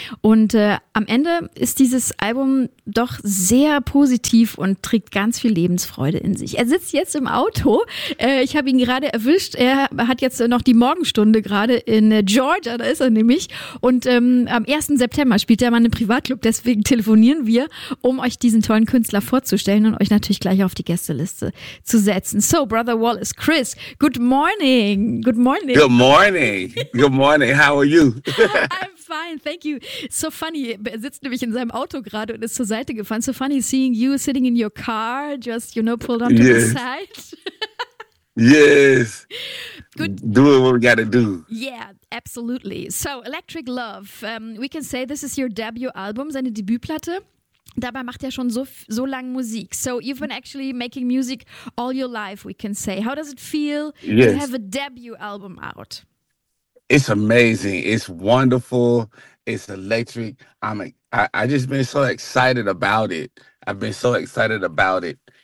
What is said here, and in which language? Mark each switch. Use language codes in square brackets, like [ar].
[de] Und am Ende ist dieses Album doch sehr positiv und trägt ganz viel Lebensfreude in sich. Er sitzt jetzt im Auto. Ich habe ihn gerade erwischt. Er hat jetzt noch die Morgenstunde gerade in Georgia, da ist er nämlich. Und am 1. September spielt er mal einen Privatclub, deswegen telefonieren wir, um euch diesen tollen Künstler vorzustellen und euch natürlich gleich auf die Gästeliste zu setzen. [en] So, Brother Wallace, Chris, good morning. Good morning. Good morning. Good morning. How are you? Fine, thank you. So funny, [de] er sitzt nämlich in seinem Auto gerade und ist zur Seite gefahren. [en] So funny seeing you sitting in your car, just, you know, pulled onto yes. the side. Yes. Good. Doing what we gotta do. Yeah, absolutely. So, Electric Love, we can say this is your debut album, [de] seine Debütplatte. Dabei macht er schon so lang Musik. [en] So, you've been actually making music all your life, we can say. How does it feel yes. to have a debut album out? It's amazing. It's wonderful. It's electric. I just been so excited about it. I've been so excited about it.